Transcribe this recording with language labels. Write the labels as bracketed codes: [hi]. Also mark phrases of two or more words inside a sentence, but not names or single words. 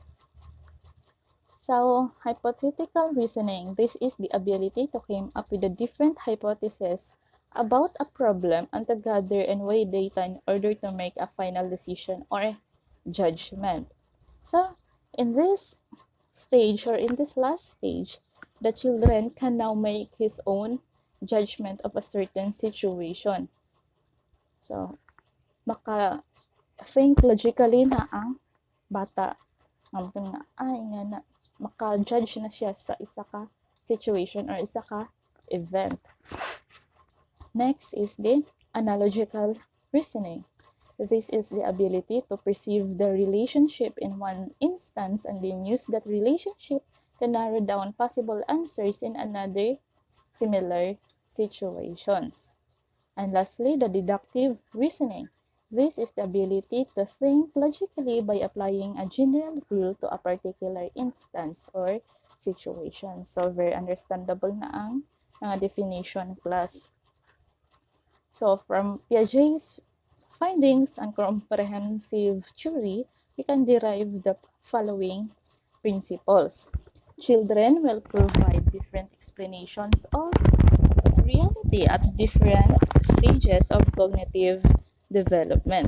[en] So, hypothetical reasoning, this is the ability to come up with a different hypothesis about a problem and to gather and weigh data in order to make a final decision or judgment. So, in this stage or in this last stage, the children can now make his own judgment of a certain situation. [hil] So, maka- [en] think logically [hil] na ang bata. Nga, nga na, maka-judge na siya sa isa ka situation or isa ka event. [en] Next is the analogical reasoning. This is the ability to perceive the relationship in one instance and then use that relationship to narrow down possible answers in another similar situations. And lastly, the deductive reasoning. This is the ability to think logically by applying a general rule to a particular instance or situation. So, very understandable [hil] na ang [en] definition class. So from Piaget's findings and comprehensive theory, we can derive the following principles. Children will provide different explanations of reality at different stages of cognitive development.